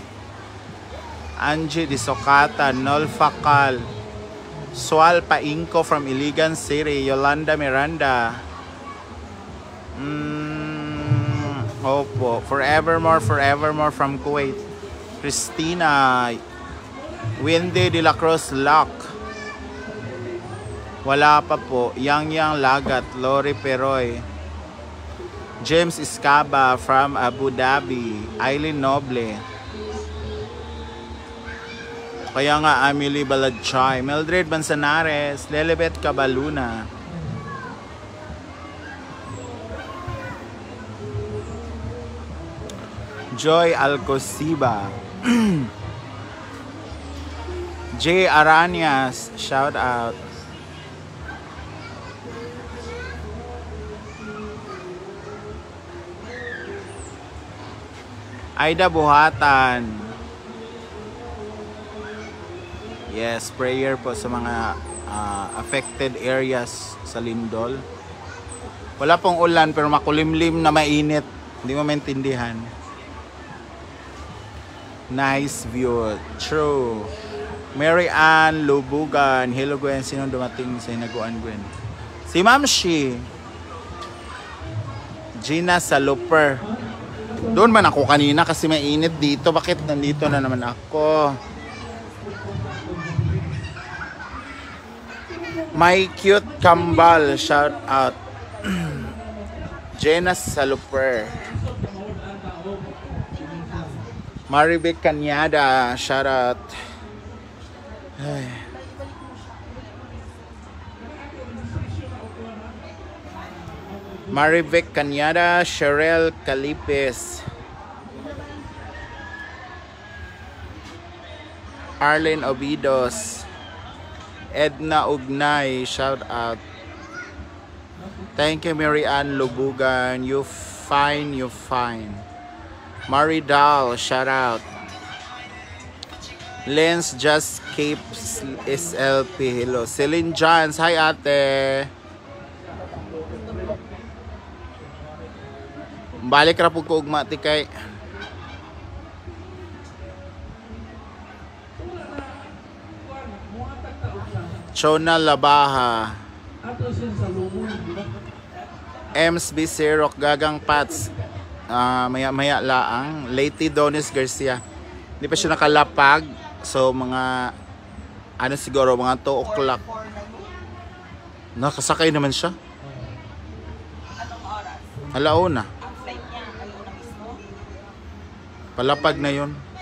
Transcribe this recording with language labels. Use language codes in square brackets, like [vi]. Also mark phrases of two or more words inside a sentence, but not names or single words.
[tl] Angie Disocata, Nolfakal. Sual Painko from Iligan City. Yolanda Miranda. Opo. Forevermore from Kuwait. Christina. Wendy De La Cruz Lock. Wala pa po. Yang Lagat, Lori Peroy. James Iscaba from Abu Dhabi. Eileen Noble. Kaya nga, Amelie Baladchay. Mildred Manzanares. Lelebet Cabaluna. Joy Alcosiba. [en] J. Aranias. Shout out. [tl] Aida Buhatan. Yes, prayer po sa mga [en] affected areas [tl] sa Lindol. Wala pong ulan pero makulimlim na mainit. Hindi mo maintindihan. [en] Nice view. True. [tl] Mary Ann Lubugan. Hello Gwen. Sino dumating sa Hinaguan Gwen? Si Ma'am Shi. Gina Saluper. Doon man ako kanina kasi mainit dito. Bakit nandito na naman ako? [en] My cute kambal. Shout out. Jenna Saluper. Maribek Kanyada. Shout out. [tl] Ay. Maribek Kanyada, Cheryl Calipes, Arlene Obidos, Edna Ugnay, [en] shout out. Thank you, Mary Ann Lubugan. You fine. Maridal, shout out. Lens Just Keeps SLP, hello. [ceb] Celine Johns, hi ate. Balik ra pug ko ugma ti kay Chona Labaha. [tl] MSB Sirok Gagang Pats. Maya laang. Lady Donis Garcia. Hindi pa siya nakalapag. So mga ano siguro mga 2 o'clock. Nakasakay naman siya. Alauna. Palapag na yun.